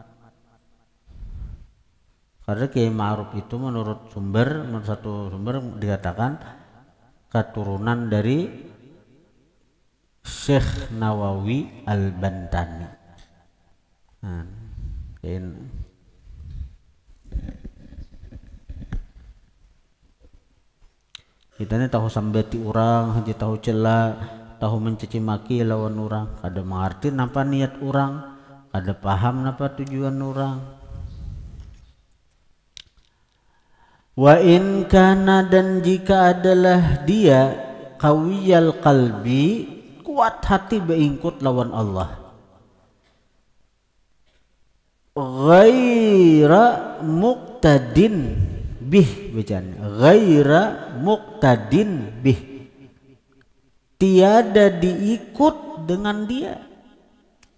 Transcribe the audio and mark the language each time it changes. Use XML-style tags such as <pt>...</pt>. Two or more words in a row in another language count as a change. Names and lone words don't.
<id>Karena Kiai Ma'ruf itu menurut satu sumber dikatakan keturunan dari Syekh Nawawi Al-Bantani.</id> <bjn>Nah, kita ini tahu sambati orang, hanya tahu celah, tahu mencaci maki lawan orang, kada mengerti napa niat orang, kada paham napa tujuan orang.</bjn> <ar>Wa in kana,</ar> <id>dan jika adalah dia</id> <ar>qawiyal qalbi,</ar> <bjn>kuat hati beingkut lawan Allah,</bjn> <ar>ghaira muqtadin bih,</ar> <bjn>bacaan</bjn> <ar>ghaira muqtadin bih,</ar> <bjn>tiada diikut dengan dia.</bjn>